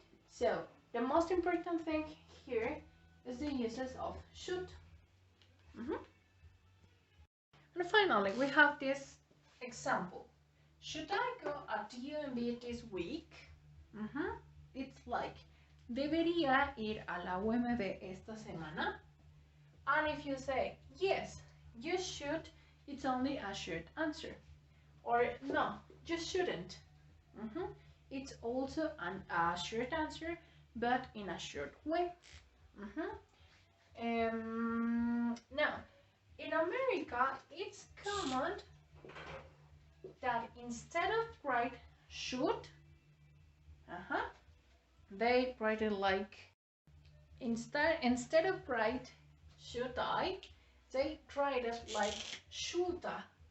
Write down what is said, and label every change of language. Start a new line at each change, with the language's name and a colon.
English: So the most important thing here is the uses of should. And finally, we have this example. Should I go at UMB this week? It's like,
Spanish: ¿debería ir a la UMB esta semana?
English: And if you say, yes, you should, it's only a short answer. Or no, you shouldn't. It's also a short answer, but in a short way. Now, in America, it's common that instead of write should, they write it like, instead of write should I, they write it like shoulda.